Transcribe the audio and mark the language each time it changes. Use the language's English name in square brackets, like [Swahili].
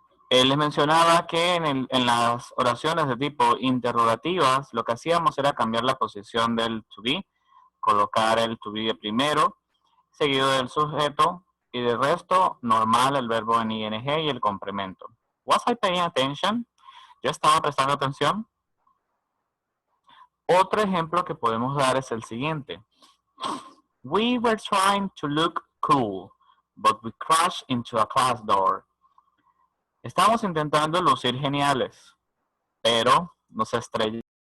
[Spanish] Les mencionaba que en las oraciones de tipo interrogativas, lo que hacíamos era cambiar la posición del to be, colocar el to be de primero, seguido del sujeto, y de resto, normal, el verbo en ing y el complemento. [English] Was I paying attention? [Spanish] ¿Yo estaba prestando atención? Otro ejemplo que podemos dar es el siguiente. [English] We were trying to look cool, but we crashed into a class door. [Spanish] Estamos intentando lucir geniales, pero nos estrellamos.